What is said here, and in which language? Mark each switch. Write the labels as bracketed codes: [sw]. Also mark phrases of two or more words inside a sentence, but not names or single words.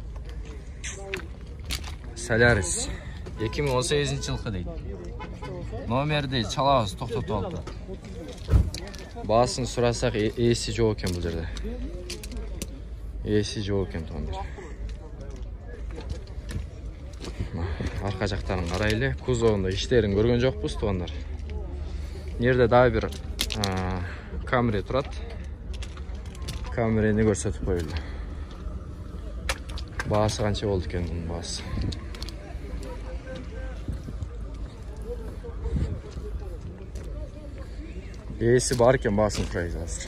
[kk] Солярис 2018 жылқы дейді. Номерді чалабыз, тоқтатып алып тұрады. Бағасын сұрасақ есі жоқ екен бұл жерде. Есі жоқ екен туғандар. [ky] арка жактарын карайлы. Кузовунда иштерин көргөн жокпуз туугандар. Жерде дагы бир Camry турат. Camry'ni көрсөтүп коелу. Баасы канча болду экен бунун баасы? Эси бар экен, баасын сурайбыз азыр.